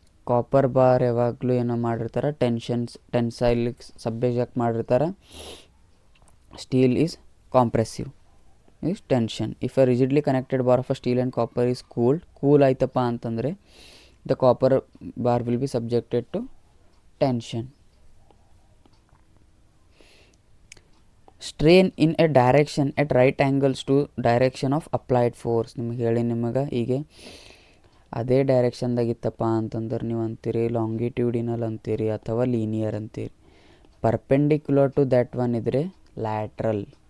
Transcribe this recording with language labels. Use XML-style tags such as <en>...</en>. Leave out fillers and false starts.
<kn>Copper bar ಯಾವಾಗಲೂ ಏನೋ ಮಾಡಿರ್ತಾರೆ? ಟೆನ್ಸೈಲಿಗೆ ಸಬ್ಜೆಕ್ಟ್ ಮಾಡಿರ್ತಾರೆ.</kn> <en>Steel is compressive, is tension. If a rigidly connected bar of a steel and copper is cool</en> <kn>ಆಯ್ತಪ್ಪ ಅಂತಂದರೆ</kn> <en>the copper bar will be subjected to tension. Strain in a direction at right angles to direction of applied force.</en> <kn>ನಿಮಗೆ ಹೇಳಿ ನಿಮಗೆ ಹೀಗೆ ಅದೇ ಡೈರೆಕ್ಷನ್ದಾಗಿತ್ತಪ್ಪ ಅಂತಂದ್ರೆ ನೀವು ಅಂತೀರಿ ಲಾಂಗಿಟ್ಯೂಡಿನಲ್ ಅಂತೀರಿ ಅಥವಾ ಲೀನಿಯರ್ ಅಂತೀರಿ.</kn> <en>perpendicular to that one</en> <kn>ಇದ್ದರೆ</kn> <en>Lateral.</en>